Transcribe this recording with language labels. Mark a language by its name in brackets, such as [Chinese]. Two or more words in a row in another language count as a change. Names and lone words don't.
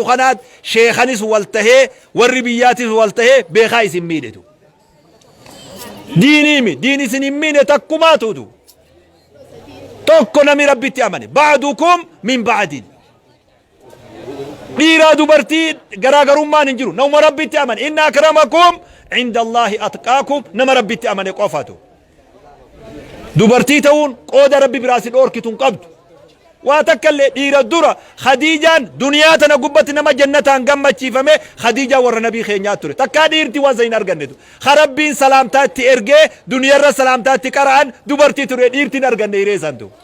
[Oromo] kanaat sheekhanis wal tahee warri biyyaatis wal tahee beekaa isin miidhetu diiniimi diin isin hin miine takkumaatutu tokko nami rabbitti amane [Arabic] بعضكم من بعض [Oromo] dhiiraa dubartii garaagarummaan hin jiru nama rabbitti amane [Arabic] إن أكرمكم عند الله أتقاكم [Oromo] nama rabbitti amane qofatu dubartii ta'uun qooda rabbi biraa si dhoorkitu hin qabdu waa takkallee dhiira dura khadiijaan duniyaa tana gubbatti nama jannataan gammachiifame khadiijaa warra nabii keenyaa ture takkaa dhiirti waan hin argannetu ha rabbiin salaamtaatti ergee duniyarra salaamtaatti qara'an dubartii ture dhiirtiin arganne hireessantu